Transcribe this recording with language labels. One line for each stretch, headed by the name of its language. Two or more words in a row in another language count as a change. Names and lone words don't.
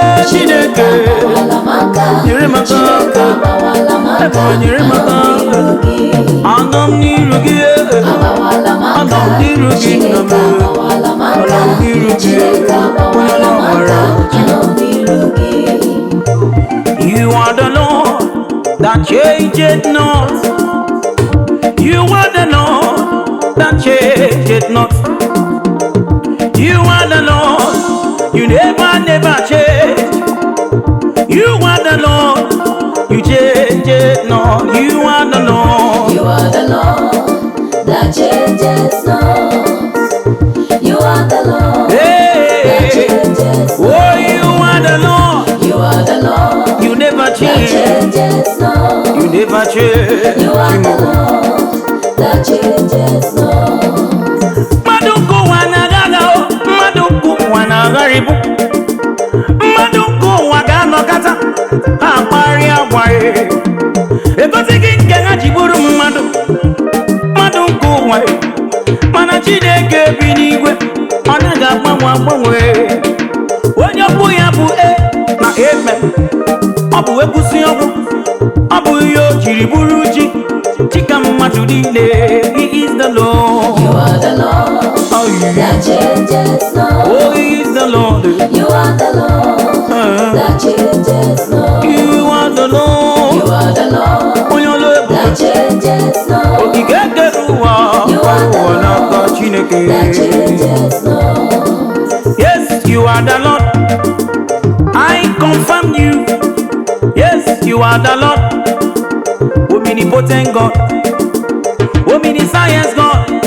Igbo: Chineke, nyere m aka. Ebe nyere m aka. Anọ m n'iru gị, eh. Anọ m n'iru gị, nna m, eh. Anọ m n'iru gị, onye ọla nwere.
English: You are the Lord that changeth not. You are the Lord that changeth not. You are the Lord, you never, never change. You are the Lord, you change it not. You are the Lord. You are the Lord that changes not. You are the Lord Hey. that changes Oh, you are the Lord. not. You are the Lord You never that change. changes not. You never change. You are the Lord that changes not.
Igbo: Mmadụ nke ụwa na-agha agha o, mmadụ nke ụwa na-agharịpụ. Mmadụ nke ụwa ga-anọkata, ha akparịa agwa ya. Egosi gị nke ha ji bụrụ mmadụ. Mmadụ nke ụwa, mana Chineke bi n'igwe, ọ naghị agbanwe agbanwe. Onye okwu ya bụ e na amen. Ọ bụ ekwusi okwu, ọ bụ ihe o jiri bụrụ chi. Chi ka mmadụ niile,
English: he is the Lord. You are the Lord Oh, yeah. that changes not. Oh, he is the Lord. You are the Lord Uh-huh. that changes not. You are the Lord. You are the Lord
Igbo: Onye ọlụ ebube.
English: that changes not.
Igbo: Okike kere ụwa,
English: You are the
Igbo: ụwa n'aka
English: Lord Chineke. that changes not. Yes, you are the Lord. I confirm you. Yes, you are the Lord. Omnipotent God. Omniscience God.